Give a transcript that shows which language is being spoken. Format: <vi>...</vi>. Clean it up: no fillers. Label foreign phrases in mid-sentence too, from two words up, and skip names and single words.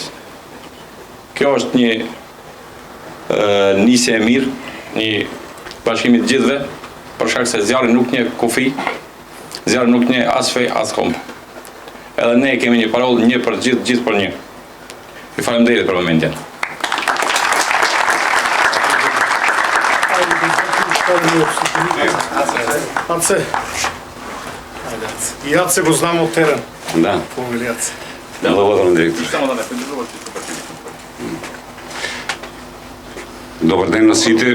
<sq>Kjo është një nisje e mirë, një bashkimi të gjithëve, për shkak se zjarri nuk një kufi, zjarri nuk një as fej, as komb. Edhe ne kemi një parollë, një për gjithë, gjithë për një. Ju faleminderit për momentin.</sq> <mk>Аце. И Аце го знам од терен. Да. Повели Аце. Да, благодарам, директор. Добар ден на сите.</mk>